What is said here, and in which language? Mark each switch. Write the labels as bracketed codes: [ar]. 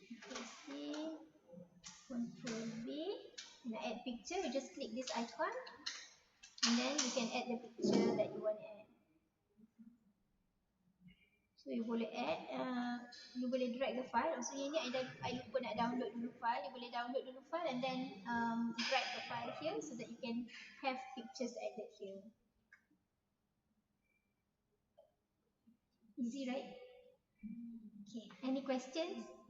[en] Let's see. Control V. [ms] Nak [en] add picture, you just click this icon. And then you can add the picture that you want to add. So you [ms] boleh [en] add, you boleh drag the file. [ms] So ini [en] I [ms] lupa nak download dulu file. [en] You [ms] boleh [en] download [ms] dulu [en] file and then drag the file here so that you can have pictures added here. Easy, right? Okay, any questions?